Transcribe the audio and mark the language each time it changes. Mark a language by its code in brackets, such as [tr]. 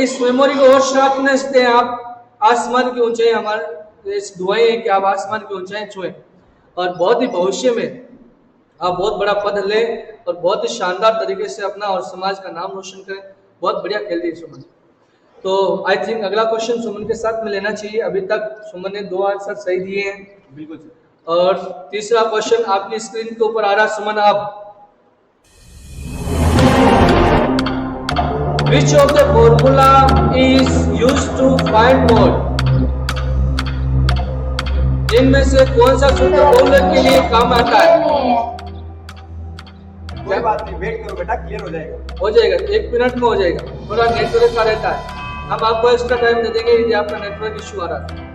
[hi] इस मेमोरी को और शार्पनेस दें आप। आसमान की ऊंचाई, हमारे इस दुआएं हैं कि आप आसमान की ऊंचाई छुएं और बहुत ही भविष्य में आप बहुत बड़ा पद लें और बहुत ही शानदार तरीके से अपना और समाज का नाम रोशन करें। बहुत बढ़िया खेल रही है सुमन। तो [en] I think [hi] अगला क्वेश्चन सुमन के साथ में लेना चाहिए। अभी तक सुमन ने 2 आंसर सही दिए हैं। बिल्कुल। और तीसरा क्वेश्चन आपकी स्क्रीन के ऊपर आ रहा सुमन। आप [en] Which of the formula is used to find mode? [hi] इनमें से कौन सा सूत्र बहुलक के लिए काम आता है? कोई बात नहीं, वेट करो बेटा, क्लियर हो जाएगा। हो जाएगा, 1 मिनट में हो जाएगा। थोड़ा नेटवर्क का रहता है, हम आपको एक्स्ट्रा टाइम दे देंगे यदि आपका नेटवर्क इश्यू आ रहा है।